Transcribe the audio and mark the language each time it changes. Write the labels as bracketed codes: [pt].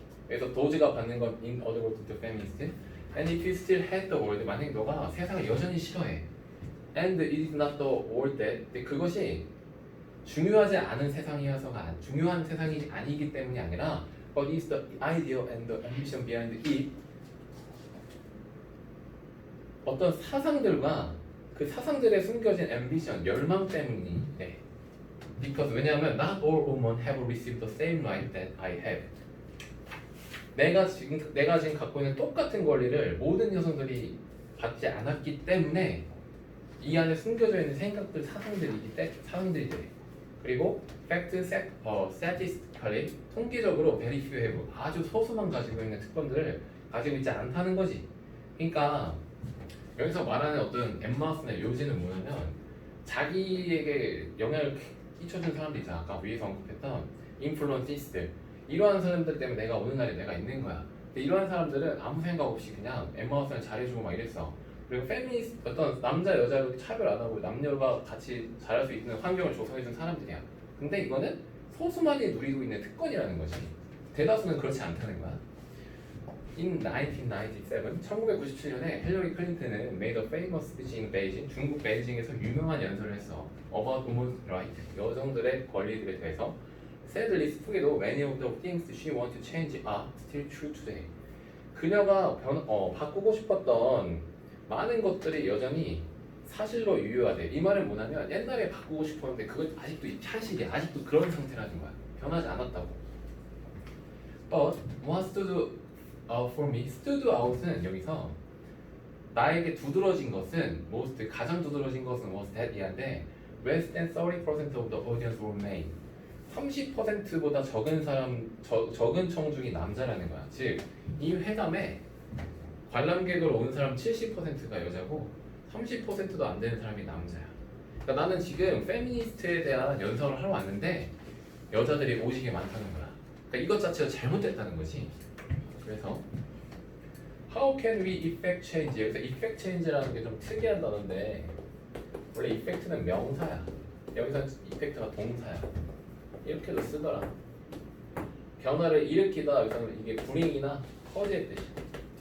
[ko] 그래서 도지가 받는 건 [en] in other words to feminist. And if you still hate the world, [ko] 만약에 너가 세상을 여전히 싫어해. [en] And it is not the world that. [ko] 근데 그것이 중요하지 않은 세상이어서가 중요한 세상이 아니기 때문이 아니라 [en] but is the idea and the ambition behind it. [ko] 어떤 사상들과 그 사상들에 숨겨진 ambition, 열망 때문이네. [en] Because [ko] 왜냐하면 [en] not all women have received the same right that I have. [ko] 내가 지금 갖고 있는 똑같은 권리를 모든 여성들이 받지 않았기 때문에 이 안에 숨겨져 있는 생각들, 사상들이 돼. 그리고 [en] fact, statistically [ko] 통계적으로 [en] very few have [ko] 아주 소수만 가지고 있는 특권들을 가지고 있지 않다는 거지. 그러니까 여기서 말하는 어떤 엠마 왓슨의 요지는 뭐냐면 자기에게 영향을 끼쳐준 사람들이 있잖아. 아까 위에서 언급했던 인플루언시스들. 이러한 사람들 때문에 내가 오늘날에 내가 있는 거야. 근데 이러한 사람들은 아무 생각 없이 그냥 엠마 왓슨을 잘해주고 막 이랬어. 그리고 페미니스트 어떤 남자 여자로 차별 안 하고 남녀가 같이 잘할 수 있는 환경을 조성해준 사람들이야. 근데 이거는 소수만이 누리고 있는 특권이라는 거지. 대다수는 그렇지 않다는 거야. [en] In 1997, [ko] 1997년에 힐러리 클린턴은 [en] made a famous speech in Beijing, [ko] 중국 베이징에서 유명한 연설을 했어. [en] About women's rights, [ko] 여성들의 권리들에 대해서. [en] Sadly, [ko] 슬프게도 [en] many of the things she wanted to change are still true today. [ko] 그녀가 바꾸고 싶었던 많은 것들이 여전히 사실로 유효하대. 이 말은 뭐냐면 옛날에 바꾸고 싶었는데 그건 아직도 현실이야. 아직도 그런 상태라는 거야. 변하지 않았다고. [en] But what stood out for me? stood out은 [ko] 여기서 나에게 두드러진 것은 [en] most [ko] 가장 두드러진 것은 [en] was that [ko] 이한데 [en] less than 30% of the audience were male. [ko] 30%보다 적은 적은 청중이 남자라는 거야. 즉 이 회담에 관람객으로 온 사람 70%가 여자고 30%도 안 되는 사람이 남자야. 그러니까 나는 지금 페미니스트에 대한 연설을 하러 왔는데 여자들이 오지게 많다는 거야. 그러니까 이것 자체가 잘못됐다는 거지. 그래서 [en] How can we effect change? [ko] 여기서 effect change라는 게 좀 특이한 단어인데 원래 effect는 명사야. 여기서 effect가 동사야. 이렇게도 쓰더라. 변화를 일으키다 여기서는 이게 불행이나 커지의 뜻이야.